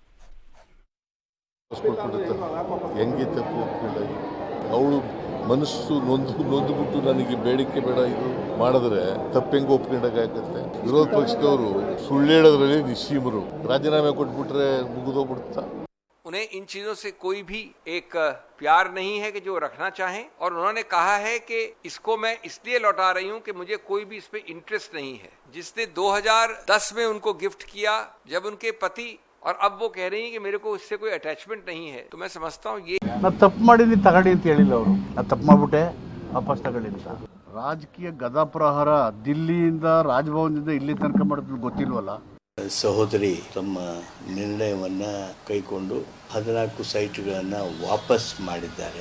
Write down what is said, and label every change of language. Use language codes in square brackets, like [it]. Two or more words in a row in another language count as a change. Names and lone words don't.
[kn] ಹೆಂಗೆ ತಪ್ಪು ಅವಳು ಮನಸ್ಸು ನೊಂದುಬಿಟ್ಟು ನನಗೆ ಬೇಡಿಕೆ ಬೇಡ ಇದು ಮಾಡಿದ್ರೆ ತಪ್ಪು ಹೆಂಗೆ ಒಪ್ಕೊಂಡಾಗತ್ತೆ. ವಿರೋಧ ಪಕ್ಷದವರು ಸುಳ್ಳು ಹೇಳೋದ್ರಲ್ಲಿ ನಿಶ್ಚೀಮರು, ರಾಜೀನಾಮೆ ಕೊಟ್ಬಿಟ್ರೆ ಮುಗಿದೋಗ್ಬಿಡ್ತಾ. [hi] उन्हें इन चीजों से कोई भी एक प्यार नहीं है कि जो रखना चाहें, और उन्होंने कहा है कि इसको मैं इसलिए लौटा रही हूं कि मुझे कोई भी इस पे इंटरेस्ट नहीं है. जिसने 2010 में उनको गिफ्ट किया जब उनके पति, और अब वो कह रही हैं कि मेरे को इससे कोई अटैचमेंट नहीं है, तो मैं समझता हूँ ये [kn] ನಾನು ತಪ್ಪು ಮಾಡಿದ್ದೀನಿ ತಗೊಳ್ಳಿ ಅಂತ ಹೇಳಿಲ್ಲ ಅವರು. ನಾನು ತಪ್ಪು ಮಾಡ್ಬಿಟ್ಟೆ ವಾಪಸ್ ತಗೊಳ್ಳಿ ಅಂತ. ರಾಜಕೀಯ ಗದಾಪ್ರಹಾರ ದಿಲ್ಲಿಯಿಂದ ರಾಜಭವನದಿಂದ ಇಲ್ಲಿ ತನಕ ಮಾಡೋದು ಗೊತ್ತಿಲ್ವಲ್ಲ. ಸಹೋದರಿ ತಮ್ಮ ನಿರ್ಣಯವನ್ನ ಕೈಗೊಂಡು 14 ಸೈಟ್ಗಳನ್ನು ವಾಪಸ್ ಮಾಡಿದ್ದಾರೆ.